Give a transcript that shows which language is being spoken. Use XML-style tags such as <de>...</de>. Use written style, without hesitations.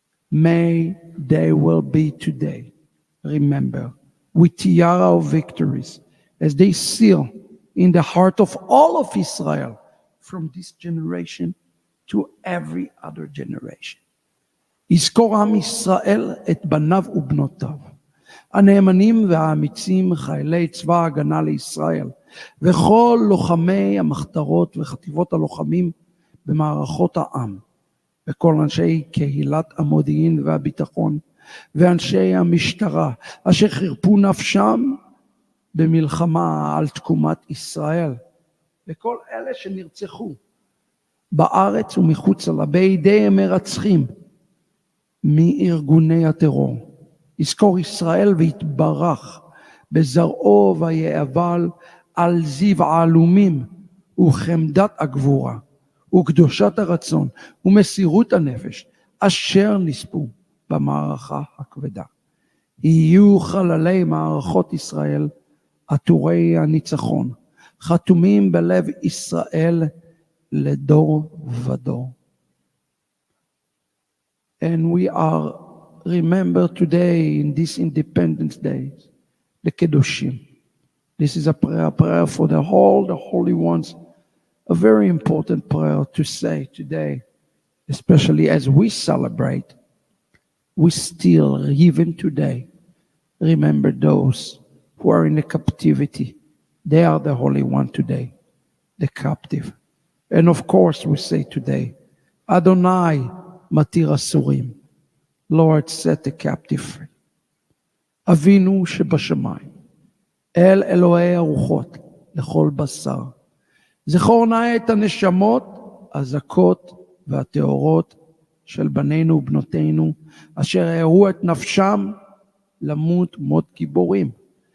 <en>May they will be today, remember, with tiara of victories as they seal in the heart of all of Israel from this generation to every other generation.</en> <he>יזכור עם ישראל את בניו ובנותיו, הנאמנים והאמיצים, חיילי צבא ההגנה לישראל, וכל לוחמי המחתרות וחטיבות הלוחמים במערכות העם, וכל אנשי קהילת המודיעין והביטחון, ואנשי המשטרה, אשר חירפו נפשם במלחמה על תקומת ישראל, וכל אלה שנרצחו בארץ ומחוצה לה בידי מרצחים מארגוני הטרור. יזכור ישראל ויתברך בזרעו ויאבל על זיו העלומים וחמדת הגבורה וקדושת הרצון ומסירות הנפש אשר נספו במערכה הכבדה. יהיו חללי מערכות ישראל עטורי הניצחון, חתומים בלב ישראל לדור ודור.</he> <en>And we are remember today in this Independence Day, the Kedoshim. This is a prayer for the holy ones, a very important prayer to say today, especially as we celebrate. We still, even today, remember those who are in the captivity. They are the holy one today, the captive. And of course we say today,</en> <he>Adonai Matir Asurim,</he> <en>Lord, set the captive free.</en> <he>Avinu שבשמיים, אל אלוהי הרוחות לכל בשר. זכור נא את הנשמות הזכות והטהורות של בנינו ובנותינו, אשר הערו את נפשם למות מות גיבורים.</he>